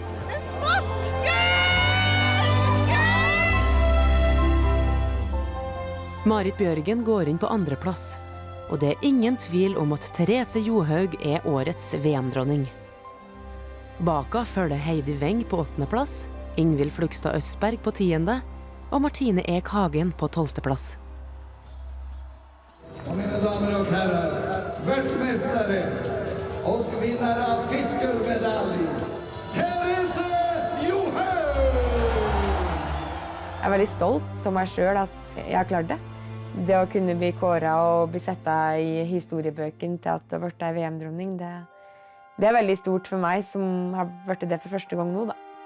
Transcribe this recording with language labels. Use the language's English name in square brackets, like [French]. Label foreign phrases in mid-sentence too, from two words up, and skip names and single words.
[Norwegian] Marit Bjørgen går inn på andreplass, og det er ingen tvil om at Therese Johaug er årets VM-dronning. Baka følger Heidi Weng på 8. plass, Ingvild Flugstad Østberg på 10. og Martine Ek Hagen på 12. plass. [Swedish] Och mina damer och herrar, världsmästare och vinnare av fiskelmedalj, Therese Johaug! [Norwegian] Jeg er veldig stolt av meg selv at jeg har klart det. Det å kunne bli kåret og bli settet i historiebøken til at det har vært en VM-dronning, det er veldig stort for meg som har vært det for første gang nå, da.